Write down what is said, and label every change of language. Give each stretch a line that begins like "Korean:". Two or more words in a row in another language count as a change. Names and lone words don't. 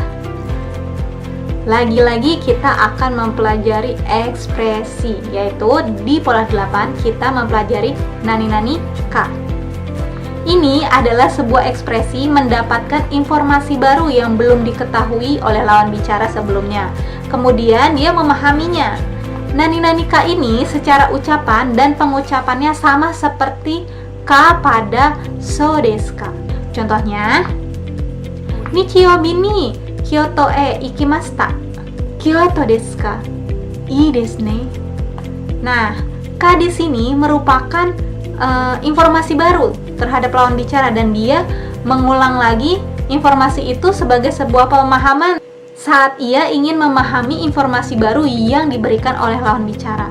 Indonesian: Lagi-lagi kita akan mempelajari ekspresi, yaitu di pola 8 kita mempelajari
Japanese: 何々か.
Indonesian: Ini adalah sebuah ekspresi mendapatkan informasi baru yang belum diketahui oleh lawan bicara sebelumnya. Kemudian dia memahaminya.
Japanese: 何か
Indonesian: ini secara ucapan dan pengucapannya sama seperti ka pada
Japanese: そうですか. Contohnya, 日曜日に京都へ行きました. 京都ですか? いいですね.
Indonesian: Nah, ka di sini merupakan informasi baru terhadap lawan bicara dan dia mengulang lagi informasi itu sebagai sebuah pemahaman saat ia ingin memahami informasi baru yang diberikan oleh lawan bicara.